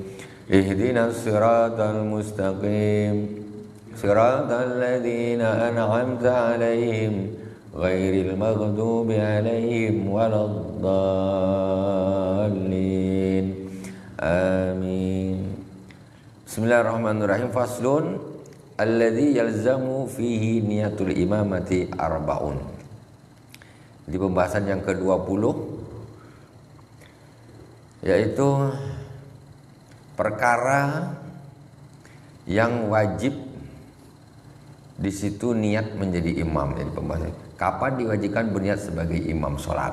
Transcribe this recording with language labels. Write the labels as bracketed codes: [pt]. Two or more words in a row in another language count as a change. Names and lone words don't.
[ar] اهدنا الصراط المستقيم. صراط الذين أنعمت عليهم غير المغضوب عليهم ولا الضالين. Amin. بسم الله الرحمن الرحيم. فصل الذي يلزم فيه نية الإمامة أربع. [id] Di pembahasan yang ke-20, yaitu perkara yang wajib di situ niat menjadi imam. Jadi pembahasan kapan diwajibkan berniat sebagai imam sholat.